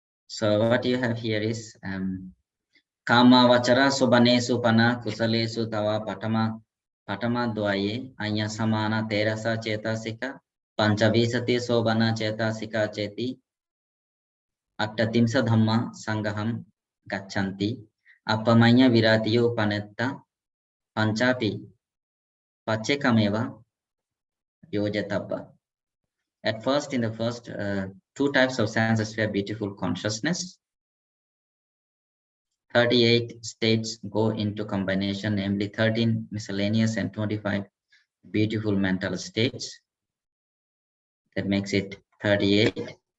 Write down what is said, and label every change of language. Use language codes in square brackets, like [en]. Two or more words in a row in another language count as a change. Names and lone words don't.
[en] So what you have here is [pi] Kamavachara Subanesu Pana Kusalesu Tava Patama Dwaye Anya Samana Terasa Chetasika Panchavisati Sobana Chetasika Cheti Attatimsa Dhamma Sangaham Gachanti Appamanya Viratiyo Panetta Panchapi Pachekameva Yojatabba. [en] At first, in the first two types of senses, we have beautiful consciousness. 38 states go into combination, namely 13 miscellaneous and 25 beautiful mental states. That makes it 38.